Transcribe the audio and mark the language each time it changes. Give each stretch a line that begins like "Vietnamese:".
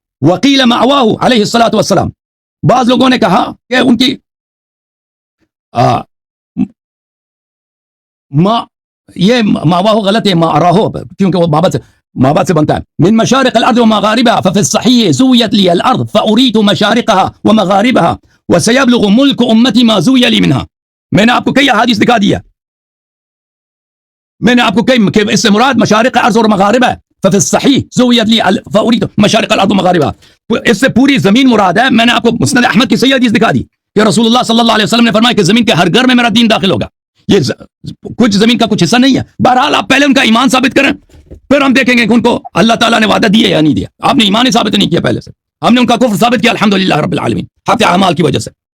Arabic: وقیل مأواه علیہ الصلاۃ والسلام،
Urdu: بعض لوگوں نے کہا کہ ان کی یہ مأواہ غلط ہے، مأراہ، کیونکہ وہ مابعد سے بنتا ہے.
Arabic: من مشارق الارض ومغاربها ففي الصحيح زويت لي الارض فاريت مشارقها ومغاربها وسيبلغ ملك امتي ما زوي لي منها.
Urdu: میں نے آپ کو کئی احادیث دکھا دیا، میں نے آپ کو کئی کہ اس سے مراد مشارق ارض اور مغارب ہے.
Arabic: ففي الصحيح زويت لي فاريت مشارق الارض ومغاربها،
Urdu: اس سے پوری زمین مراد ہے. میں نے آپ کو مسند احمد کی صحیح حدیث دکھا دی کہ رسول اللہ صلی اللہ علیہ وسلم نے فرمایا کہ زمین کے ہر گھر میں میرا دین داخل ہوگا. یہ کچھ زمین کا کچھ حصہ نہیں ہے. بہرحال آپ پہلے ان کا ایمان ثابت کریں، پھر ہم دیکھیں گے کہ ان کو اللہ تعالیٰ نے وعدہ دیا یا نہیں دیا. آپ نے ایمان ہی ثابت نہیں کیا پہلے سے، ہم نے ان کا کفر ثابت کیا الحمدللہ رب العالمین حق اعمال کی وجہ سے.